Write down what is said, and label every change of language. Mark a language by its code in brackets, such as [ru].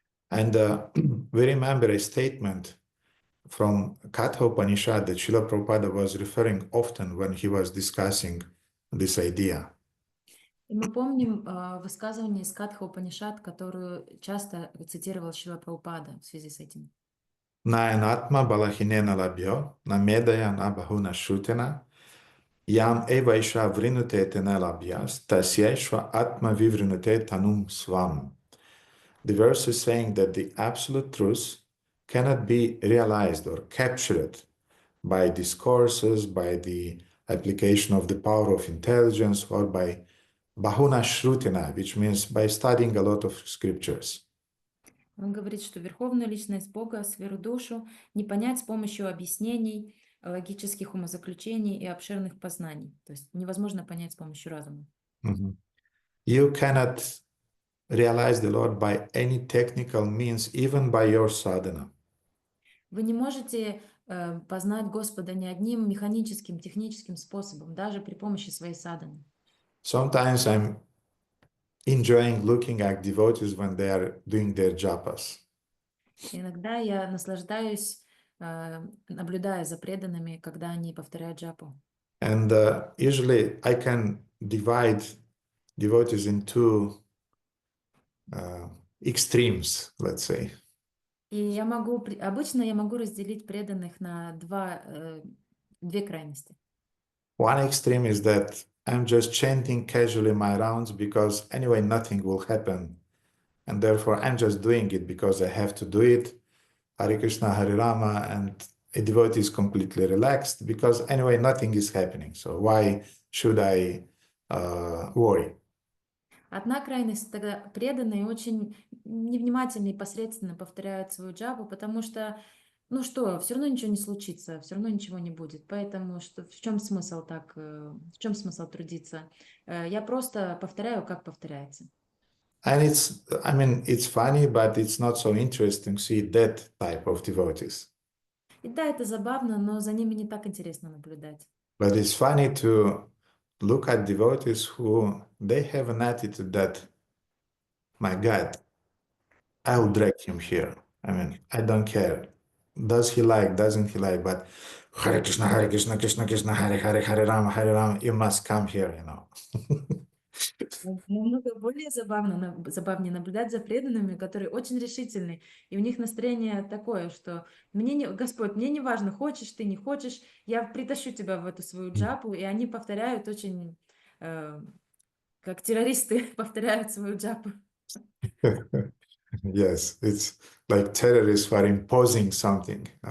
[en] And we remember a statement from Katha Upanishad that Srila Prabhupada was referring often when he was discussing this idea. [ru] И мы помним высказывание из Катха Упанишад, которую часто цитировал Шрила Прабхупада в связи с этим. [sa] Nayanatma balahinena labhyo, na medaya na bahuna shutena, yam eva isha vrinute tena labhyas, tasyeshva atma vivrinute tanum svam. [en] The verse is saying that the absolute truth cannot be realized or captured by discourses, by the application of the power of intelligence, or by bahuna shrutina, which means by studying a lot of scriptures. [ru] Он говорит, что верховную личность Бога, сферу душу, не понять с помощью объяснений, логических умозаключений и обширных познаний. То есть невозможно понять с помощью разума. [en] You cannot realize the Lord by any technical means, even by your sadhana. [ru] Вы не можете познать Господа ни одним механическим, техническим способом, даже при помощи своей садханы. [en] Sometimes I'm enjoying looking at devotees when they are doing their japas. [ru] Иногда я наслаждаюсь, наблюдая за преданными, когда они повторяют джапу. [en] And usually I can divide devotees into extremes, let's say. [ru] И обычно я могу разделить преданных на две крайности. [en] One extreme is that I'm just chanting casually my rounds because anyway nothing will happen, and therefore I'm just doing it because I have to do it. Hare Krishna, Hare Rama, and a devotee is completely relaxed because anyway nothing is happening. So why should I worry? [ru] Одна крайность, тогда преданные очень невнимательно и посредственно повторяют свою джапу, потому что, все равно ничего не случится, все равно ничего не будет. Поэтому в чем смысл трудиться? Я просто повторяю, как повторяется. [en] And it's funny, but it's not so interesting to see that type of devotees. [ru] И да, это забавно, но за ними не так интересно наблюдать. [en] But it's funny to look at devotees who they have an attitude that, my God, I'll drag him here. I don't care. Does he like, doesn't he like, but Hare Krishna, Krishna Krishna, Hare Hare, Hare Rama, you must come here, [ru] Намного более забавнее наблюдать за преданными, которые очень решительны, и у них настроение такое, что Господь, мне не важно, хочешь ты, не хочешь, я притащу тебя в эту свою джапу, и они повторяют очень, как террористы повторяют свою джапу. [en] Yes, it's like terrorists who are imposing something.